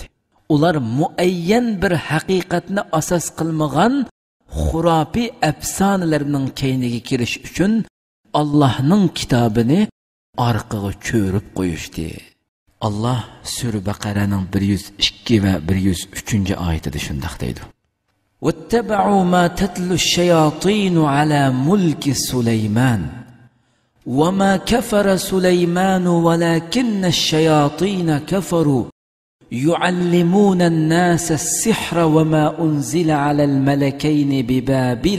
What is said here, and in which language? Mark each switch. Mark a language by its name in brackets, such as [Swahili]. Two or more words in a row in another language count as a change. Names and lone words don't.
[Uzbek] Ular muayyan bir haqiqatni asos qilmagan xurafiy afsonalarning keyniga kirish uchun Allohning kitobini orqaga cho'rib qo'yishdi. Allah Sura Baqaraning 102 va 103 oyatida shunday deydi. [Arabic] وَاتَّبَعُوا مَا تَتْلُو الشَّيَاطِينُ عَلَى مُلْكِ سُلَيْمَانَ وَمَا كَفَرَ سُلَيْمَانُ وَلَكِنَّ الشَّيَاطِينَ كَفَرُوا يُعَلِّمُونَ النَّاسَ السِّحْرَ وَمَا أُنزِلَ عَلَى الْمَلَكَيْنِ بِبَابِلَ